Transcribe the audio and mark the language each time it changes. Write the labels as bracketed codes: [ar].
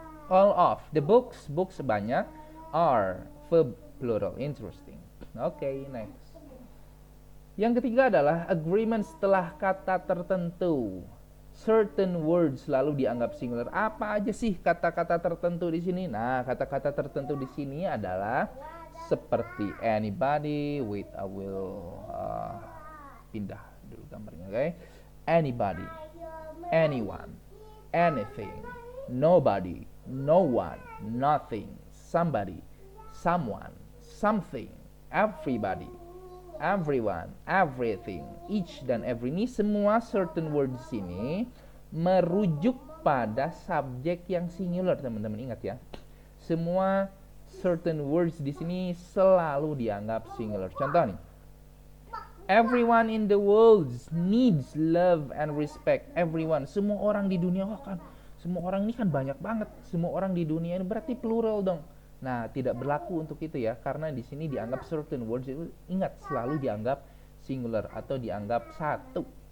[en] All of the books [id] sebanyak, [en] are verb plural. Interesting. Okay, next. [id] Yang ketiga adalah agreement setelah kata tertentu. Certain words selalu dianggap singular. Apa aja sih kata-kata tertentu di sini? Nah, kata-kata tertentu di sini adalah seperti anybody. [en] Wait, I will [id] pindah dulu gambarnya, oke? [en] Anybody, anyone, anything, nobody, no one, nothing, somebody, someone, something, everybody, everyone, everything, each dan every. [id] Ini semua certain words ini merujuk pada subjek yang singular, teman-teman ingat ya. Semua certain words di sini selalu dianggap singular. Contoh nih. [en] Everyone in the world needs love and respect. [id] Everyone, semua orang di dunia, semua orang ini kan banyak banget. Semua orang di dunia ini berarti plural dong. Nah, tidak berlaku untuk itu ya, karena di sini dianggap certain words itu, ingat, selalu dianggap singular atau dianggap satu.